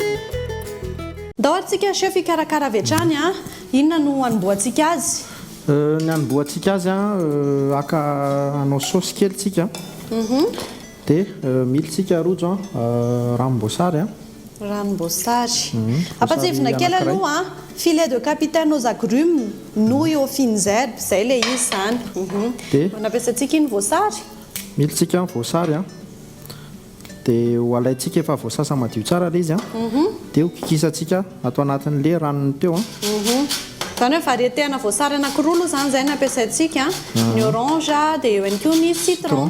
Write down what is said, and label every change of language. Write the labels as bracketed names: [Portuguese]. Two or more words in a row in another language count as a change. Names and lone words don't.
[Malagasy] Daholo tsika chef ikarakara avy hatrany inona no hanomboantsika azy? Ny hanomboantsika azy aka anao saosy kely tsika dia militsika rojo ranom-boasary ranom-boasary ampatsivina kely aloha [French] filet de capitaine aux agrumes nouille aux fines herbes [Malagasy] zay ilay izy zany. Dia nampiasantsika iny voasary militsika voasary dia ho alaintsika efa voasasa madio tsara ilay izy dia ho kikisantsika atao anatin'ilay ranony teo zany hoe variété-na voasary anankiroa aloha zany zay nampiasaintsika ny orange dia eo ihany koa ny citron